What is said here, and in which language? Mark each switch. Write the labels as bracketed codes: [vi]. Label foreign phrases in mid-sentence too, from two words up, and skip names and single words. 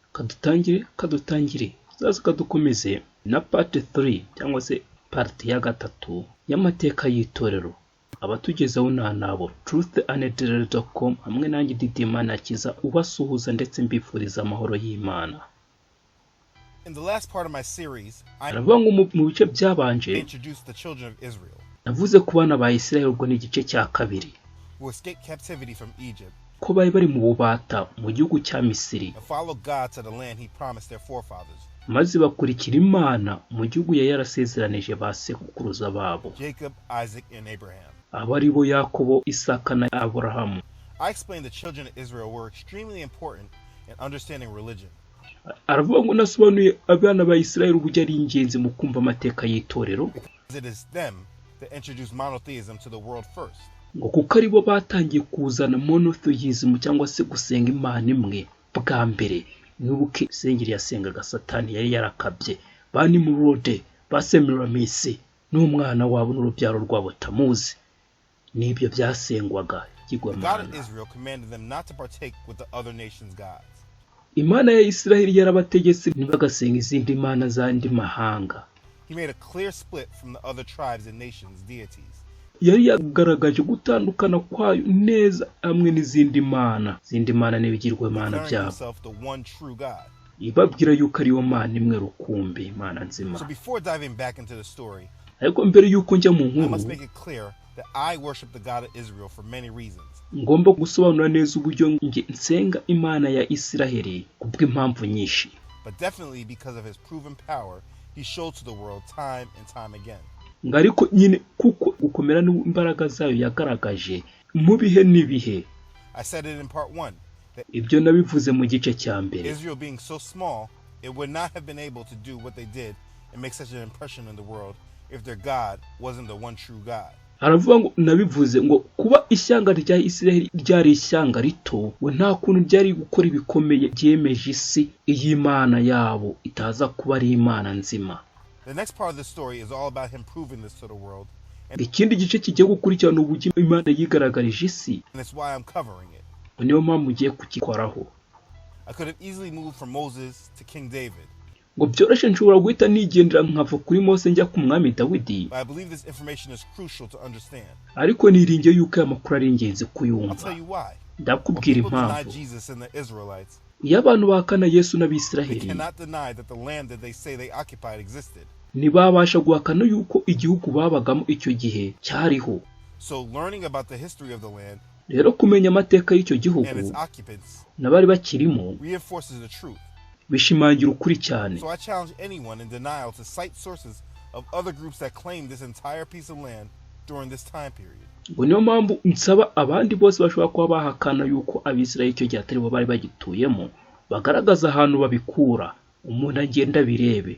[rw] kadutangire zaza kadukomeze na part 3 cyangwa se part ya gatatu y'amateka y'itorero. Abatugezaho nabo truth&dare.com hamwe nanjye Didi Imana akiza ubasuhuza ndetse mbifuriza amahoro y'Imana. [en] In the last part of my series, [rw] mu bice byabanje [en] introduced the children of Israel [rw] navuze ku bana ba Isirayeli ubwo ni igice cya kabiri [en] who escaped captivity from Egypt, [rw] ko bari mu bubata mu gihugu cya Misiri [en] and followed God to the land he promised their forefathers, [rw] maze bakurikira Imana mu gihugu yayarasezeranyije ba sekuruza babo [en] Jacob, Isaac, and Abraham. [rw] abari bo Yakobo, Isaka na Aburahamu. [en] I explained the children of Israel were extremely important in understanding religion. [rw] Aravuga ngo nasobanuye abana ba Isirayeli uburyo ari ingenzi mu kumva amateka y'itorero, [en] It is them that introduced monotheism to the world first. [rw] ngo kuko ari bo batangiye kuzana monotheism cyangwa se gusenga Imana imwe bwa mbere. Nibuke isengeri yasengaga Satani yari yarakabye bani mu rode basemiramise n'umwana wabo n'urubyaro rwabo tamuzi, nibyo byasengwaga [en] The God [rw] kigwamana. [en] of Israel commanded them not to partake with the other nations' gods. [rw] Imana ya Isirayeli yarabategetse ntibagasenga izindi mana z'andi mahanga. [en] He made a clear split from the other tribes and nations' deities. [rw] Yari yagaragaje gutandukana kwayo neza hamwe n'izindi mana n'ibigirwamana [en] Declaring [rw] byabo, [en] himself the one true God. [rw] ibabwira yuko ariyo Mana imwe rukumbi, Imana nzima. [en] So before diving back into the story, [rw] Ariko mbere yuko njya mu [en] I [rw] nkuru, [en] must make it clear that I worship the God of Israel for many reasons. [rw] ngomba gusobanura neza uburyo nge nsenga Imana ya Isirayeli kubw'impamvu nyinshi, [en] But definitely because of his proven power he showed to the world time and time again. [rw] ariko nyine kuko gukomera n'imbaraga zayo yagaragaje mu bihe n'ibihe. [en] I said it in part 1 that [rw] Ibyo nabivuze mu gice cya mbere. [en] Israel being so small, it would not have been able to do what they did and make such an impression in the world if their God wasn't the one true God. [rw] Aravuga ngo nabivuze ngo kuba ishyanga rya Isirayeli ryari ishyanga rito, we nta kuntu ryari gukora ibikomeye byemeje isi iyi Imana yabo itaza kuba ari Imana nzima. [en] The next part of the story is all about him proving this to the world, [rw] Ikindi gice kigiye gukurikirana uburyo Imana yigaragarije isi, [en] and it's why I'm covering it. [rw] niyo mpamvu ugiye kukikoraho. [en] I could have easily moved from Moses to King David, [rw] Ngo byoroshye nshobora guhita nigendera nkava kuri Mose njya ku mwami Dawidi, [en] but I believe this information is crucial to understand. [rw] ariko niringiye yuko aya makuru ari ingenzi [en] I'll [rw] kuyumva. [en] tell you why. [rw] Ndakubwira [en] People deny [rw] impamvu. [en] Jesus and the Israelites. [rw] Iyo abantu bahakana Yesu [en] They [rw] n'Abisiraheli, [en] cannot deny that the land that they say they occupied existed. [rw] ntibabasha guhakana yuko igihugu babagamo icyo gihe cyariho. [en] So learning about the history of the land [rw] Rero kumenya amateka y'icyo gihugu [en] and its occupants [rw] n'abari bakirimo [en] reinforces the truth. [rw] bishimangira ukuri cyane. [en] So I challenge anyone in denial to cite sources of other groups that claim this entire piece of land during this time period. [rw] Ngo niyo mpamvu nsaba abandi bose bashobora kuba bahakana yuko Abisirayeli icyo gihe atari bo bari bagituyemo bagaragaza ahantu babikura, umuntu agenda birebe.